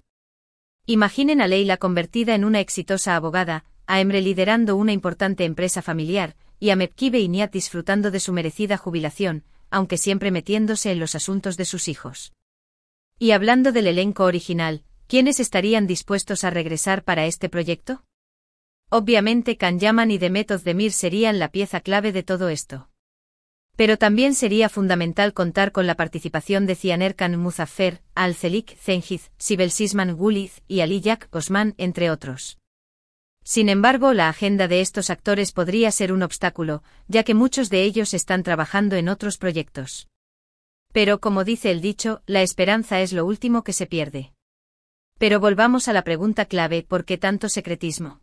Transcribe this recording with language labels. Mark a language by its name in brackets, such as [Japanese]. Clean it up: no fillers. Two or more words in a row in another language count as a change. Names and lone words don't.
[Spanish] Imaginen a Leila convertida en una exitosa abogada, a Emre liderando una importante empresa familiar, y a Mepkibe y Nihat disfrutando de su merecida jubilación, aunque siempre metiéndose en los asuntos de sus hijos. Y hablando del elenco original, ¿quiénes estarían dispuestos a regresar para este proyecto? Obviamente Can Yaman y Demet Özdemir serían la pieza clave de todo esto. Pero también sería fundamental contar con la participación de Cihan Erkan Muzaffer, Al-Zelik Cengiz, Sibel Sisman Guliz y Ali Jack Osman, entre otros. Sin embargo, la agenda de estos actores podría ser un obstáculo, ya que muchos de ellos están trabajando en otros proyectos. Pero como dice el dicho, la esperanza es lo último que se pierde. Pero volvamos a la pregunta clave: ¿por qué tanto secretismo?